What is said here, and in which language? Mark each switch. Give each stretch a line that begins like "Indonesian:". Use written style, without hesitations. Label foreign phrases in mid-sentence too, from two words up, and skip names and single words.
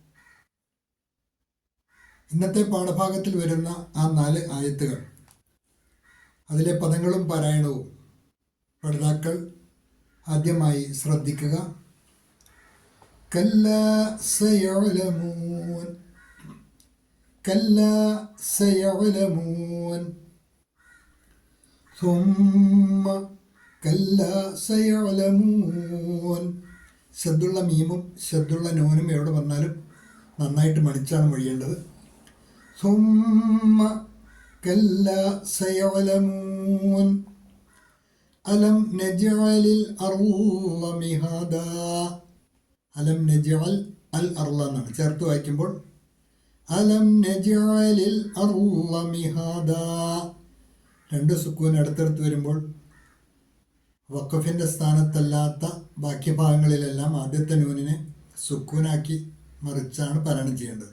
Malayalam: ഇന്നത്തെ പാഠഭാഗത്തിൽ വരുന്ന ആ 4 ആയത്തുകൾ, അതിലെ പദങ്ങളും പാരായണവും പഠിതാക്കൾ ആദ്യമായി ശ്രദ്ധിക്കുക.
Arabic: كلا سيعلمون, كلا سيعلمون ثم كلا سيعلمون.
Malayalam: ശബ്ദുള്ള മീമും ശബ്ദുള്ള നൂനും എവിടെ വന്നാലും നന്നായിട്ട് മണിച്ചാണ് മൊഴിയേണ്ടത്.
Arabic: ثم كلا سيعلمون ألم نجعل الأرض مهادا. ألم نجعل الأرض
Malayalam: എന്നാണ് ചേർത്ത് വായിക്കുമ്പോൾ
Arabic: ألم نجعل الأرض مهادا.
Malayalam: 2 സുക്കൂൻ അടുത്തടുത്ത് വരുമ്പോൾ വഖഫിൻ്റെ സ്ഥാനത്തല്ലാത്ത ബാക്കി ഭാഗങ്ങളിലെല്ലാം ആദ്യത്തെ നൂനിനെ സുക്കൂനാക്കി മറിച്ചാണ് പാരായണം ചെയ്യേണ്ടത്.